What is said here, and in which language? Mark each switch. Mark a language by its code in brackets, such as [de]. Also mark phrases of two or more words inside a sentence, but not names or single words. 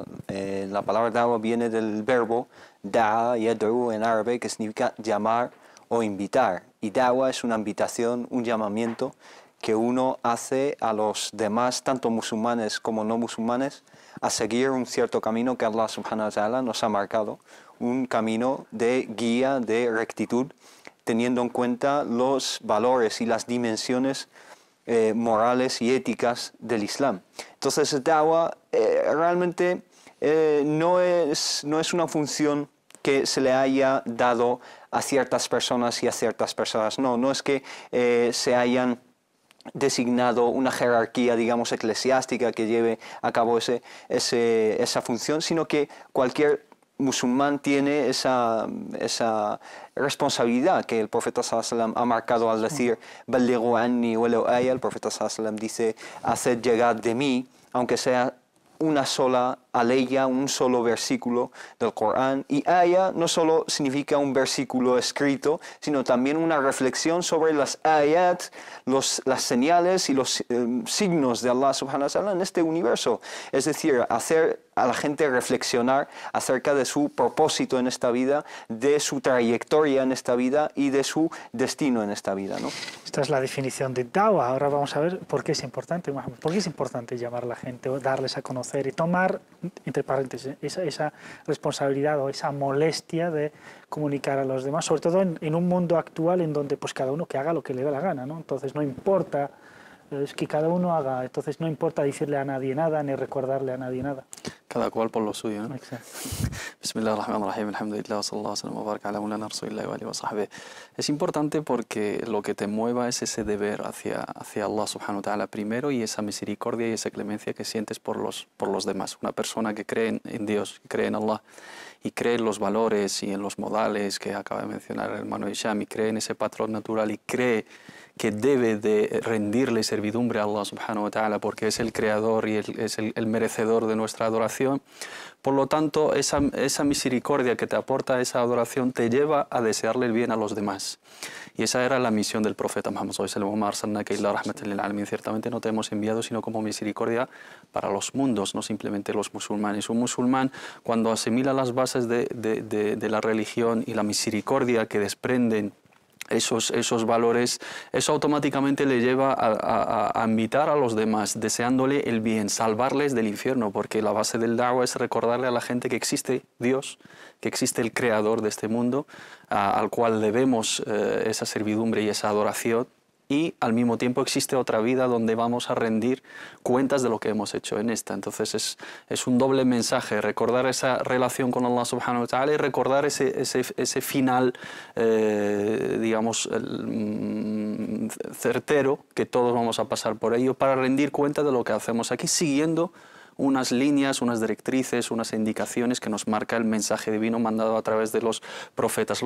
[es] La palabra da'wa viene del verbo [ar] دعا يدعو [es] en árabe, que significa llamar o invitar. Y da'wa es una invitación, un llamamiento que uno hace a los demás, tanto musulmanes como no musulmanes, a seguir un cierto camino que Allah [ar] سبحانه وتعالى [es] nos ha marcado, un camino de guía, de rectitud, teniendo en cuenta los valores y las dimensiones morales y éticas del Islam. Entonces, da'wa realmente no es una función que se le haya dado a ciertas personas y a ciertas personas. No es que se hayan designado una jerarquía, digamos, eclesiástica que lleve a cabo esa función, sino que cualquier musulmán tiene esa responsabilidad que el profeta [ar] صلى الله عليه وسلم [es] ha marcado al decir [ar] "بلغوا عني ولو آية". [es] El profeta [ar] صلى الله عليه وسلم [es] dice: haced llegar de mí, aunque sea una sola aleya, un solo versículo del Corán. Y aya no solo significa un versículo escrito, sino también una reflexión sobre las ayat, las señales y los signos de Allah [ar] سبحانه وتعالى [es] en este universo. Es decir, hacer a la gente reflexionar acerca de su propósito en esta vida, de su trayectoria en esta vida y de su destino en esta vida, ¿no? Esta es la definición de da'wa. Ahora vamos a ver por qué es importante, Mohamed. ¿Por qué es importante llamar a la gente, o darles a conocer y tomar, entre paréntesis, esa responsabilidad o esa molestia de comunicar a los demás, sobre todo en un mundo actual en donde pues cada uno que haga lo que le da la gana, ¿no? Entonces no importa, es que cada uno haga, entonces no importa decirle a nadie nada ni recordarle a nadie nada. Cada cual por lo suyo, ¿no? Exacto. [ar] بسم الله الرحمن الرحيم، الحمد لله، صلى الله عليه وسلم، على مولانا رسول الله وآله وصحبه. [es] Es importante porque lo que te mueva es ese deber hacia Allah [ar] سبحانه وتعالى [es] primero, y esa misericordia y esa clemencia que sientes por los demás. Una persona que cree en Dios, que cree en Allah y cree en los valores y en los modales que acaba de mencionar el hermano Hisham, y cree en ese patrón natural y cree que debe de rendirle servidumbre a Allah [ar] سبحانه وتعالى [es] porque es el creador y es el merecedor de nuestra adoración. Por lo tanto, esa misericordia que te aporta esa adoración te lleva a desearle el bien a los demás. Y esa era la misión del profeta Muhammad [ar] صلى الله عليه وسلم. [es] Ciertamente no te hemos enviado sino como misericordia para los mundos, no simplemente los musulmanes. Un musulmán, cuando asimila las bases de la religión y la misericordia que desprenden esos valores, eso automáticamente le lleva a invitar a los demás, deseándole el bien, salvarles del infierno, porque la base del da'wah es recordarle a la gente que existe Dios, que existe el creador de este mundo, al cual debemos esa servidumbre y esa adoración, y al mismo tiempo existe otra vida donde vamos a rendir cuentas de lo que hemos hecho en esta. Entonces es un doble mensaje, recordar esa relación con Allah [ar] سبحانه وتعالى [es] y recordar ese final, digamos, certero, que todos vamos a pasar por ello, para rendir cuenta de lo que hacemos aquí, siguiendo unas líneas, unas directrices, unas indicaciones que nos marca el mensaje divino mandado a través de los profetas.